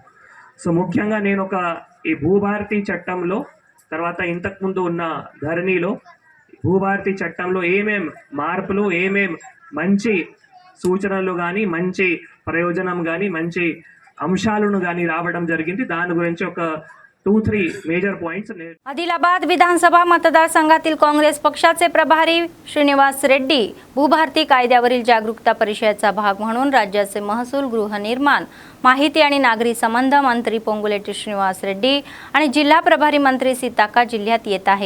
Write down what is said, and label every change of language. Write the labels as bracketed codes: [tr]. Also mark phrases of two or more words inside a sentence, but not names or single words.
[te] సో ముఖ్యంగా నేను ఈ భూభారతి చట్టంలో తర్వాత ఇంతకుముందు ఉన్న ధరణిలో భూభారతి చట్టంలో ఏమేం మార్పులు, ఏమేం మంచి సూచనలు కానీ మంచి ప్రయోజనం కానీ మంచి అంశాలను కానీ రావడం జరిగింది. దాని గురించి ఒక 2-3 [en] major points. [mr] आदिलाबाद विधानसभा मतदारसंघातील काँग्रेस पक्षाचे प्रभारी श्रीनिवास रेड्डी भूभारती कायद्यावरील जागरूकता परिषदेचा भाग म्हणून राज्याचे महसूल, गृहनिर्माण, माहिती आणि नागरी संबंध मंत्री पोंगुलेटी श्रीनिवास रेड्डी आणि जिल्हा प्रभारी मंत्री सीताक्का जिल्ह्यात येत आहे.